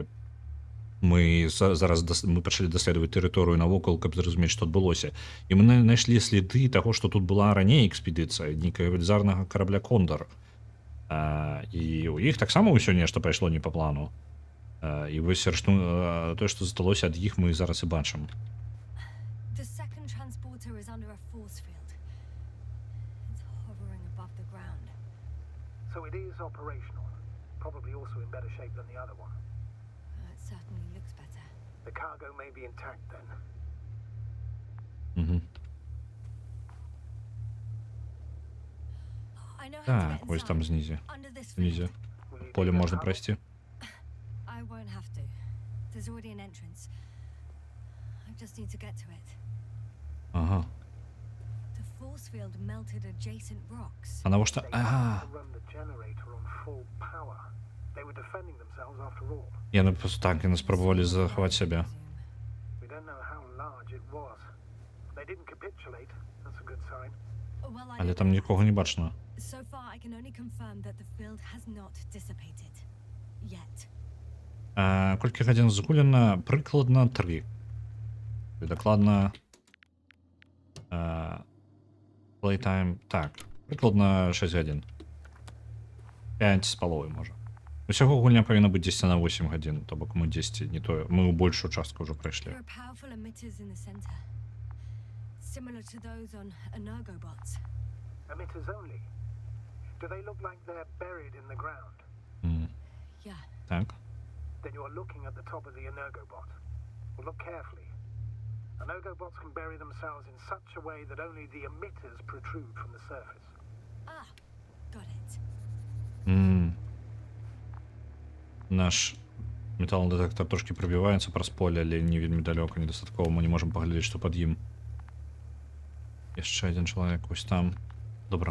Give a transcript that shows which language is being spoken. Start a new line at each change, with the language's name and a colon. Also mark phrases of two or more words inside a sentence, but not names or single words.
Belarusian: Мы пачалі даследаваць тэрыторыю навокал, каб зразумець, што адбылося. І мы знайшлі сліды таго, што тут была раней экспедыцыя, нейкага велізарнага карабля «Кондар». І ў іх таксама ўсё нешта пайшло не па плану. І вось тое, што засталося ад іх, мы зараз і бачым.
English: Is under a force field. It's hovering above the ground. So it is operational. Probably also in better shape than the other one. It certainly looks better. The cargo may be intact then. I know how to get
Ukrainian: ось там
English: inside.
Belarusian: знізе.
English: Under this
Belarusian: Знізе.
English: field.
Belarusian: Поле можна прайсці.
English: I won't have to. There's already an entrance. I just need to get to it. Ага. The force field melted adjacent rocks.
Belarusian: А навошта?
English: They had to run the generator on full power. They were defending themselves after all.
Belarusian: Яны просто так яны спрабавалі захаваць сябе.
English: We don't know how large it was. They didn't capitulate. That's a good sign. Well, I
Belarusian: Але
English: don't
Belarusian: там
English: know
Belarusian: нікога не бачна.
English: that. So far, I can only confirm that the field has not dissipated. Yet.
Belarusian: Колькі гадзін згулена? Прыкладна 3. Дакладна Playtime, так, прыкладна 6 гадзін. 5 з паловай, можа. Усяго гульня павінна быць 10 на 8 гадзін, то бок мы 10, не тое, мы ў большую частку ўжо прайшлі.
English: There are powerful emitters in the center, similar to those on Energobots. Emitters only. Do they look like they're buried in the ground? Yeah.
Belarusian: Так.
English: Then you are looking at the top of the Energobot. Well, look carefully. Energobots can bury themselves in such a way that only the emitters protrude from the surface. Ah, got it.
Belarusian: Наш металлодетектор трошки пробиваецца праз поле, але не вельмі далёка, недастаткова. Мы не можам паглядзець, што пад ім. Яшчэ адзін чалавек вось там. Добра.